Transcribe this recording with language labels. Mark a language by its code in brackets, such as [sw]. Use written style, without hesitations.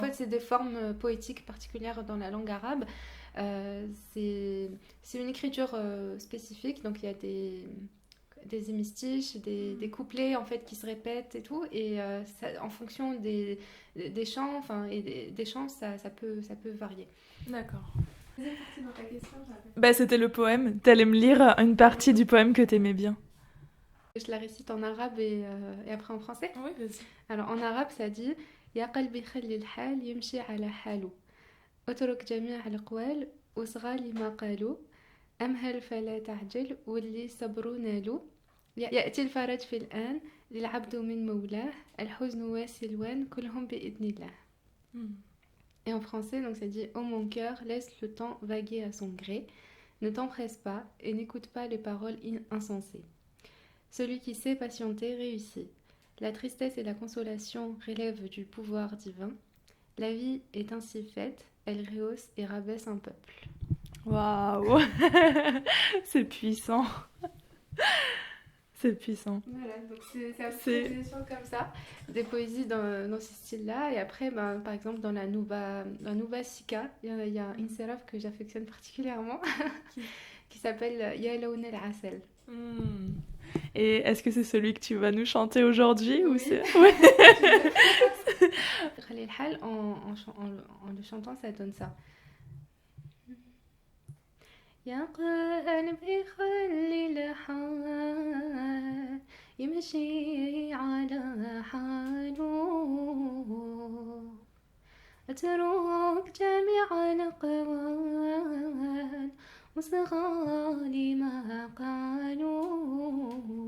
[fr] fait, c'est des formes poétiques particulières dans la langue arabe. C'est une écriture spécifique, donc il y a des hémistiches, des couplets en fait qui se répètent et tout, et en fonction des chants, enfin et des chants, ça peut varier. D'accord. Deuxième partie dans ta question, j'avais. Bah, c'était le poème. T'allais me lire une partie du poème que t'aimais bien. Je la récite en arabe et après en français. Oui, vas-y. Alors en arabe, ça dit [ar] يا قلبي خلي الحال يمشي على حاله اترك جميع الأقوال واصغى لما قالوا أمهل فلا تعجل واللي صبروا نالوا يأتي الفرج في الآن للعبد من مولاه الحزن والسلوان كلهم بإذن الله. [fr] Et en français, donc ça dit: Oh mon cœur, laisse le temps vaguer à son gré, ne t'empresse pas et n'écoute pas les paroles insensées. Celui qui sait patienter réussit. La tristesse et la consolation relèvent du pouvoir divin. La vie est ainsi faite, elle rehausse et rabaisse un peuple. Waouh. C'est puissant. C'est puissant. Voilà, donc c'est un peu des chants comme ça, des poésies dans ce style-là. Et après, ben, par exemple, dans la Nuba Sika, il y a une séraph que j'affectionne particulièrement qui s'appelle Ya Laoun El Asel. Et est-ce que c'est celui que tu vas nous chanter aujourd'hui ou c'est... Oui. Khalil Hal, en le chantant, ça donne ça. [ar] يا قلبي خلي الحال يمشي على حاله أترك جميع الأقوال وصغى ما قالوا